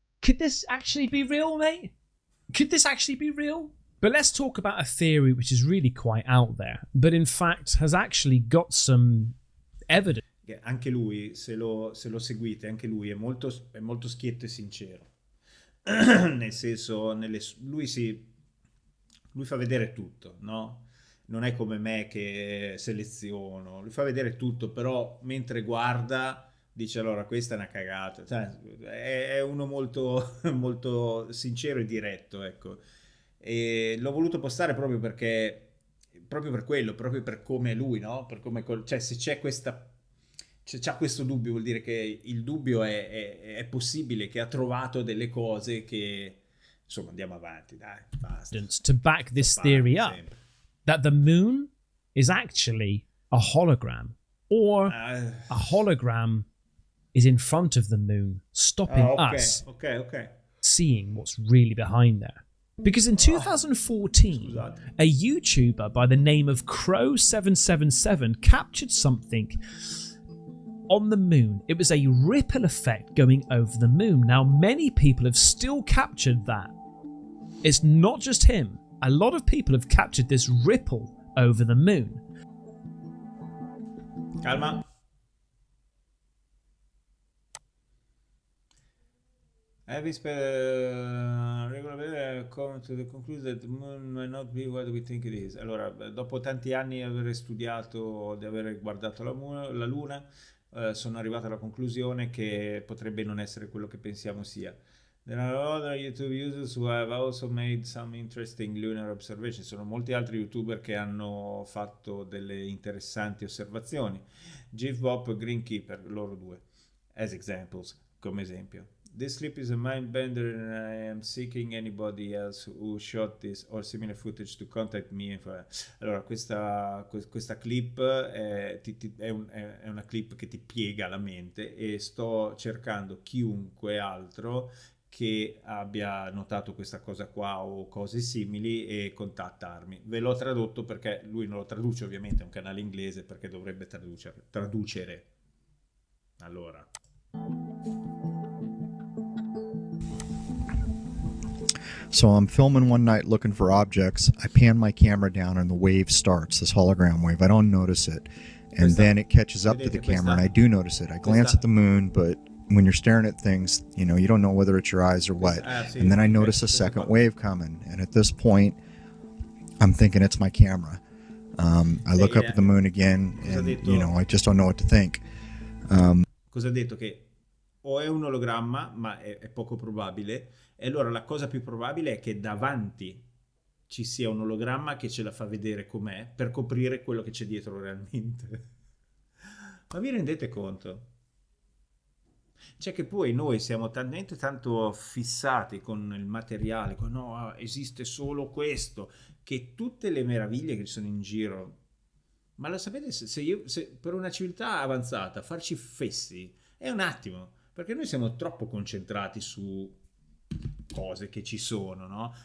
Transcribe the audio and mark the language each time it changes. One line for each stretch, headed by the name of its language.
English: Could this actually be real, mate? Could this actually be real? But let's talk about a theory which is really quite out there, but in fact has actually got some evidence.
Italian: Anche lui, se lo seguite, anche lui è molto schietto e sincero. Nel senso, lui fa vedere tutto, no? Non è come me che seleziono, lui fa vedere tutto, però mentre guarda dice allora questa è una cagata. Cioè, è uno molto, molto sincero e diretto, ecco. E l'ho voluto postare proprio perché, proprio per quello, proprio per come è lui, no? Per come, cioè, se c'è c'ha questo dubbio, vuol dire che il dubbio è possibile, che ha trovato delle cose che, insomma, andiamo avanti, dai, basta.
English: To back this theory up, that the moon is actually a hologram, or a hologram is in front of the moon, stopping us seeing what's really behind there. Because in 2014, a YouTuber by the name of Crow777 captured something on the moon. It was a ripple effect going over the moon. Now, many people have still captured that. It's not just him. A lot of people have captured this ripple over the moon.
Italian: Calma.
English: Come to the conclusion that the moon may not be what we think it is.
Italian: Allora, dopo tanti anni di aver studiato, di aver guardato la Luna, sono arrivato alla conclusione che potrebbe non essere quello che pensiamo sia.
English: There are other YouTube users who have also made some interesting lunar observations.
Italian: Sono molti altri YouTuber che hanno fatto delle interessanti osservazioni. Jeff Bob, Greenkeeper, loro due,
English: as examples,
Italian: come esempio.
English: This clip is a mind bender and I am seeking anybody else who shot this or similar footage to contact me.
Italian: Allora, questa clip è una clip che ti piega la mente e sto cercando chiunque altro che abbia notato questa cosa qua o cose simili e contattarmi. Ve l'ho tradotto perché lui non lo traduce, ovviamente è un canale inglese, perché dovrebbe traducere. Allora.
English: So I'm filming one night looking for objects. I pan my camera down and the wave starts, this hologram wave. I don't notice it. And then it catches up to the camera and I do notice it. I glance at the moon, but when you're staring at things, you know, you don't know whether it's your eyes or what. And then I notice a second wave coming. And at this point, I'm thinking it's my camera. I look up at the moon again and, you know, I just don't know what to think.
Italian: Cosa ha detto? Che o è un ologramma, ma è poco probabile. E allora la cosa più probabile è che davanti ci sia un ologramma che ce la fa vedere com'è per coprire quello che c'è dietro realmente. Ma vi rendete conto? Cioè che poi noi siamo talmente tanto fissati con il materiale, con no, esiste solo questo, che tutte le meraviglie che ci sono in giro, ma lo sapete, se per una civiltà avanzata farci fessi è un attimo, perché noi siamo troppo concentrati su cose che ci sono, no?